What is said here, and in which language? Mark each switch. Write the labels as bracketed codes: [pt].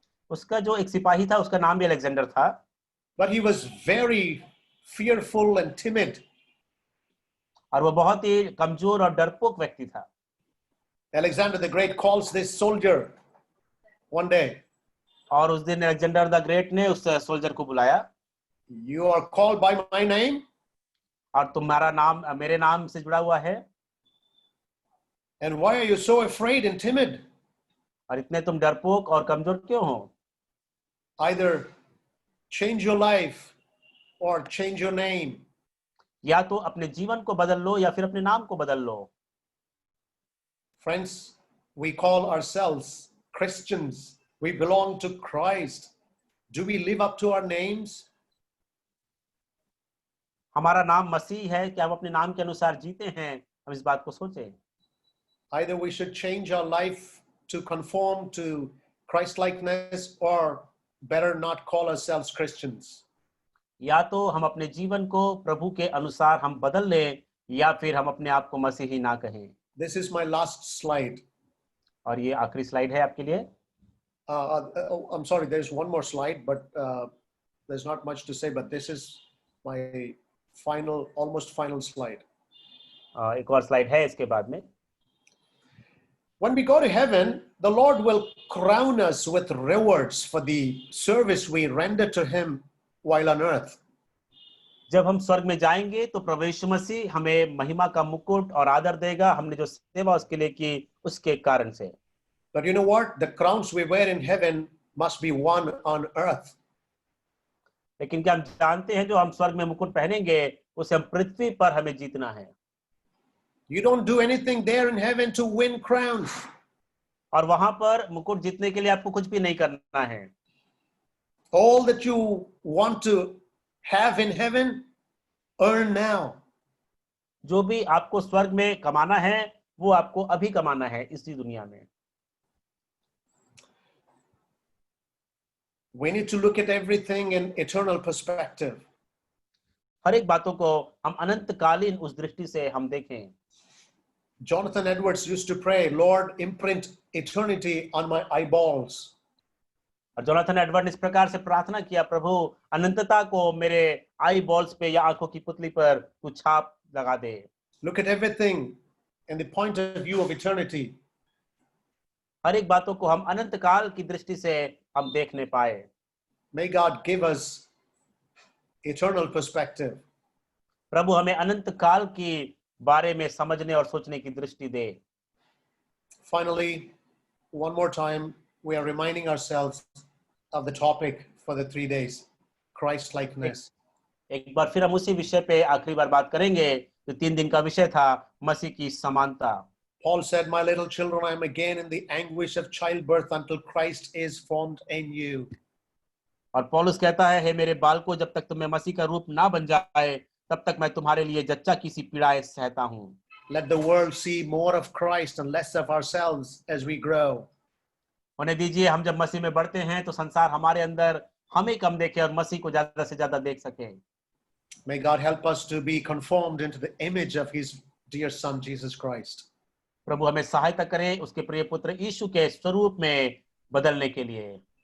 [hi] उसका जो एक सिपाही था उसका नाम भी अलेक्जेंडर था। [en] But he was very fearful and timid. [hi] और वो बहुत ही कमजोर और डरपोक व्यक्ति था। [en] Alexander the Great calls this soldier one day. [hi] और उस दिन अलेक्जेंडर द ग्रेट ने उस सोल्जर को बुलाया। [en] You are called by my name. [hi] और तुम्हारा नाम मेरे नाम से जुड़ा हुआ है। [en] And why are you so afraid and timid? [hi] और इतने तुम डरपोक और कमजोर क्यों हो? [en] Either change your life or change your name. [hi] या तो अपने जीवन को बदल लो या फिर अपने नाम को बदल लो। [en] Friends, we call ourselves Christians. We belong to Christ. Do we live up to our names? [hi] हमारा नाम मसीह है, क्या हम अपने नाम के अनुसार जीते हैं? हम इस बात को सोचें। [en] Either we should change our life to conform to Christ-likeness, or better not call ourselves Christians. [hi] या तो हम अपने जीवन को प्रभु के अनुसार हम बदल लें या फिर हम अपने आप को मसीही ना कहें। [en] This is my last slide. [hi] और ये आखिरी स्लाइड है आपके लिए। [en] I'm sorry, there's one more slide, but there's not much to say, but this is my almost final slide. [hi] एक और स्लाइड है इसके बाद में। [en] When we go to heaven, the Lord will crown us with rewards for the service we render to him while on earth. [hi] जब हम स्वर्ग में जाएंगे तो प्रभु यीशु मसीह हमें महिमा का मुकुट और आदर देगा, हमने जो सेवा उसके लिए की उसके कारण से। [en] But you know what? The crowns we wear in heaven must be won on earth. [hi] लेकिन क्या हम जानते हैं जो हम स्वर्ग में मुकुट पहनेंगे उसे हम पृथ्वी पर हमें जीतना है। [en] You don't do anything there in heaven to win crowns. [hi] और वहां पर मुकुट जीतने के लिए आपको कुछ भी नहीं करना है। [en] All that you want to have in heaven, earn now. [hi] जो भी आपको स्वर्ग में कमाना है वो आपको अभी कमाना है इसी दुनिया में। [en] We need to look at everything in eternal perspective. [hi] हर एक बातों को हम अनंतकालीन उस दृष्टि से हम देखें। [en] Jonathan Edwards used to pray, Lord, imprint eternity on my eyeballs. [hi] और जोनाथन एडवर्ड ने इस प्रकार से प्रार्थना किया, प्रभु अनंतता को मेरे आई बॉल्स पे या आंखों की पुतली पर तू छाप लगा दे। [en] Look at everything in the point of view of eternity. [hi] हर एक बातों को हम अनंत काल की दृष्टि से हम देखने पाए। [en] May God give us eternal perspective. [hi] प्रभु हमें अनंत काल की बारे में समझने और सोचने की दृष्टि दे। [en] Finally, one more time, we are reminding ourselves of the topic for the 3 days, Christ-likeness. [hi] एक बार फिर हम उसी विषय पे आखिरी बार बात करेंगे जो 3 दिन का विषय था, मसीह की समानता। [en] Paul said, "My little children, I am again in the anguish of childbirth until Christ is formed in you." [hi] और पौलुस कहता है, हे मेरे बालकों, जब तक तुम्हें मसीह का रूप ना बन जाए तब तक मैं तुम्हारे लिए जच्चा की सी पीड़ाएं सहता हूं। [en] Let the world see more of Christ and less of ourselves as we grow. [hi] उन्हें दीजिए, हम जब मसीह में बढ़ते हैं तो संसार हमारे अंदर हमें कम देखे और मसीह को ज्यादा से ज्यादा देख सके। [en] May God help us to be conformed into the image of his dear son, Jesus Christ. [hi] प्रभु हमें सहायता करे उसके प्रिय पुत्र यीशु के स्वरूप में बदलने के लिए।